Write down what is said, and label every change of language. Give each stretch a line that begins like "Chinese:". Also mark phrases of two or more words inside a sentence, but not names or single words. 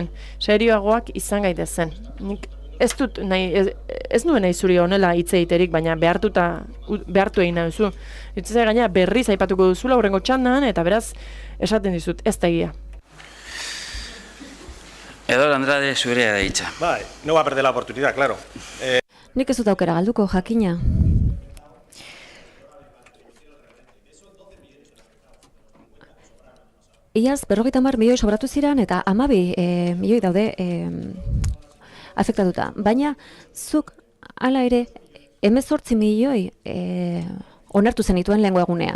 Basque: Serioagoak izan gaitezen. Nik ez nuen nahi zuri honela hitz egiterik, baina behartu egin nahi duzu. Itzea gaina berriz aipatuko duzula hurrengo txandan, eta beraz, esaten dizut, ez da egia. Eduardo Andrade, zurea da hitza. Bai,
Spanish: no va a perder la oportunidad, claro.
Basque: Nik ez dut aukera galduko, jakina. Iaz, 50 milioi sobratu ziren, eta 12 milioi daude afektatuta. Baina, zuk, hala ere, 18 milioi onartu zenituen lehengo egunean.